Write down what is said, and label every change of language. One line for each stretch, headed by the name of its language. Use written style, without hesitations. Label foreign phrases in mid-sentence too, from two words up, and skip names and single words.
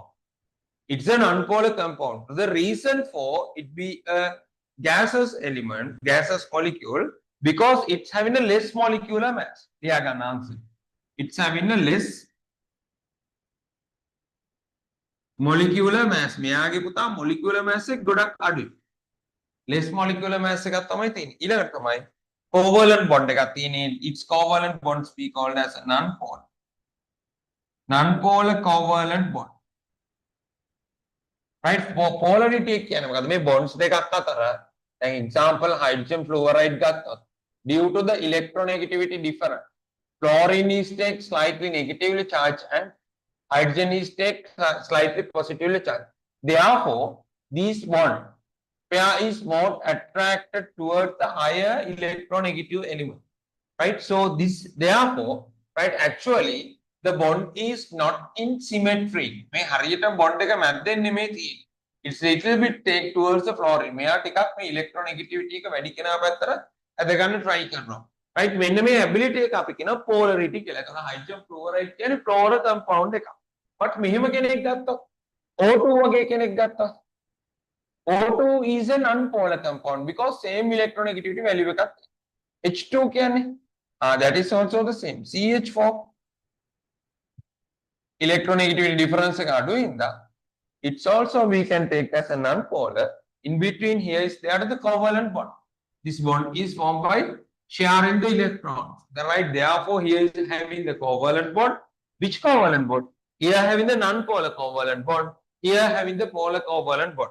English: It's a non-polar compound. The reason for it be a gaseous element, gaseous molecule, because it's having a less molecular mass. It's having a less molecular mass.
Sinhala: මෙයාගේ පුතා
English: molecular mass
Sinhala: එක ගොඩක් අඩුයි.
English: Less molecular mass
Sinhala: එකක් තමයි තියෙන්නේ. ඊළඟට තමයි
English: covalent bond
Sinhala: එකක් තියෙන්නේ.
English: Its covalent bonds we called as a non-polar. Non-polar covalent bond.
Sinhala: Right? Polarity කියන්නේ මොකද්ද? මේ bonds දෙකක් අතර දැන්
English: example hydrogen fluoride ගත්තොත් due to the electronegativity difference Fluorine is take slightly negatively charged and hydrogen is take slightly positively charged. Therefore, this bond pair is more attracted towards the higher electronegative element. Right? So this therefore, right, actually the bond is not in symmetry.
Sinhala: මේ හරියට bond එක මැද්දෙන් නෙමෙයි තියෙන්නේ.
English: It's a little bit take towards the fluorine.
Sinhala: මෙයා ටිකක් මේ electronegativity එක වැඩි කෙනා පැත්තට ඇද ගන්න try කරනවා. Right? මෙන්න මේ ability එක අපි කියනවා polarity කියලා. ඒක
English: hydrogen fluoride
Sinhala: කියන්නේ
English: fluoro compound
Sinhala: එකක්.
English: But
Sinhala: මෙහෙම කෙනෙක් ගත්තොත් O2 වගේ කෙනෙක් ගත්තොත්
English: O2 is an unpolar compound because same electronegativity value එකක්. H2 කියන්නේ that is also the same. CH4 electronegativity difference
Sinhala: එක අඩුයි ඉඳා
English: it's also we can take as a non-polar. In between here is there the covalent bond. This bond is formed by sharing the electrons. Right? Therefore, here is having the covalent bond. Which covalent bond? Here having the non-polar covalent bond. Here having the polar covalent bond.